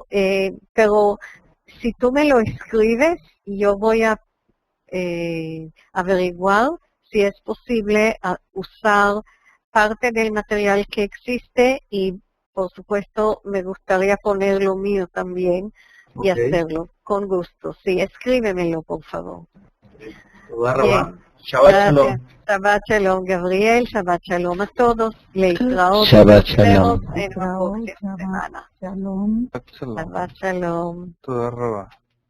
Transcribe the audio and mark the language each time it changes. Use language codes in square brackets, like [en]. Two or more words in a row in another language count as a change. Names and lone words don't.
[es] Pero si tú me lo escribes, yo voy a averiguar si es posible usar parte del material que existe y por supuesto me gustaría poner lo mío también y hacerlo con gusto. Sí, escríbemelo por favor. Bien. [he] שבת שלום. [es] Gracias. [he] שבת שלום, Gabriel. שבת שלום [es] a todos. [he] Leitraot. Shabbat [es] Nos vemos [he] Shalom. [es] en la próxima semana. [he] Shalom. Shalom. שבת שלום. תודה רבה.